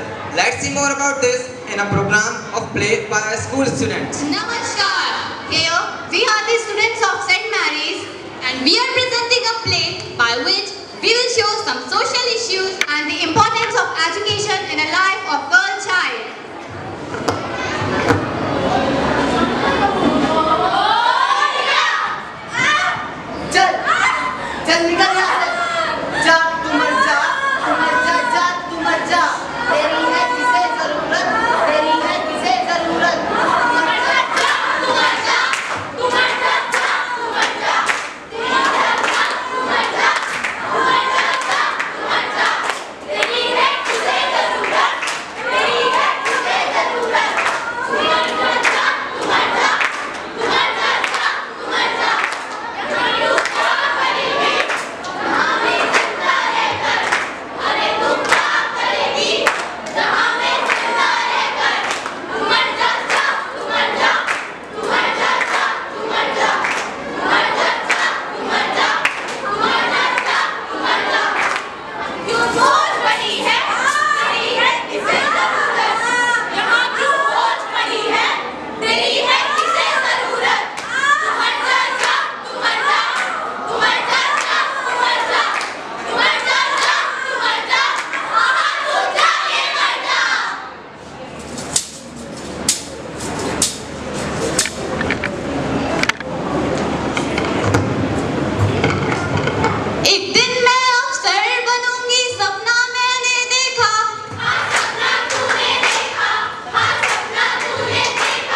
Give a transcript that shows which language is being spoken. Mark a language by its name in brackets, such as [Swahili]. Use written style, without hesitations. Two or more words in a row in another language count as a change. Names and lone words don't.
[English] Let's see more about this in a program of play by our school students. Namaskar. Here we are the students of St. Mary's and we are presenting a play by which we will show some social issues and the importance of education in a life of girl child. [Hindi] चल निकल यहाँ से जा तू मर जा जा तू मर जा तेरी है किसे जरूरत तेरी है किसे जरूरत तू मर जा तू मर जा तू मर जा तू मर जा तू मर जा तू मर जा तू मर जा तू मर जा तेरी है किसे जरूरत तेरी है किसे जरूरत तू मर जा तू मर जा तू मर जा तू मर जा कहीं ऊपर करेगी जहाँ में जिंदा रहकर अरे तू क्या करेगी जहाँ में जिंदा रहकर तू मर जा तू मर जा तू मर जा तू मर जा तू मर जा तू मर जा तू मर जा तू मर जा क्यों सोच बनी है तेरी है किसे जरूरत यहाँ क्यों सोच बनी है तेरी है किसे जरूरत तू मर जा तू मर जा तू मर जा तू मर जा तू मर जा तू मर जा हाँ तू जाके मर जा एक दिन मैं अफसर बनूंगी सपना मैंने देखा हाँ सपना तूने देखा हाँ सपना तूने देखा